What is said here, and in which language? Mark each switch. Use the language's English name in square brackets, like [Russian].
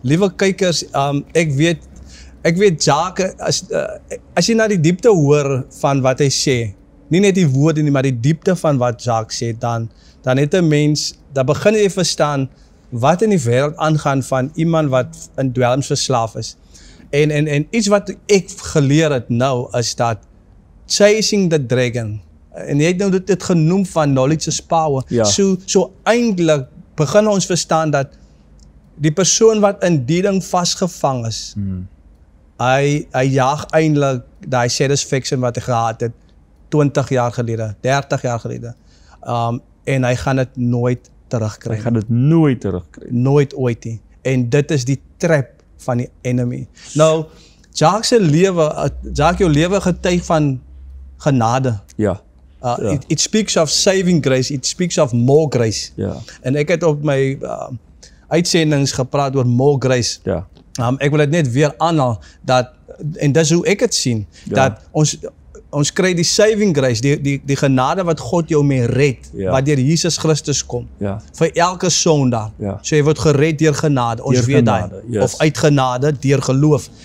[Afrikaans] Liewe kykers, ek weet Jacques, as jy na die diepte hoor van wat hy sê, nie net die woorde nie, maar die diepte van wat Jacques sê, dan het 'n mens, dan begin jy verstaan wat in die wêreld aangaan van iemand wat in dwelms verslaaf is. En iets wat ek geleer het nou is dat [English] chasing the dragon, [Afrikaans] en jy het nou dit genoem van [English] knowledge is power. [Afrikaans] Ja. So eintlik begin ons verstaan dat die persoon wat in die ding vasgevang is, hy jaag eintlik daai satisfaction wat hy gehad het 20 jaar gelede, 30 jaar gelede. En hy gaan dit nooit terugkry. Hy gaan dit nooit terugkry. Nooit ooit nie. En dit is die trap van die enemy. Nou, Jacques se lewe, Jacques jou lewe getuig van genade. Ja. [English] It speaks of saving grace, it speaks of more grace. [Afrikaans] Ja. En ek het op my uitsendings gepraat oor more grace. Ja. Ek wil dit net weer aanhaal, dat, en dis hoe ek het sien, dat ons kry die saving grace, die genade wat God jou mee red, wat deur Jesus Christus kom, vir elke sondaar. So jy word gered deur genade, ons weet daai, of uit genade, deur geloof.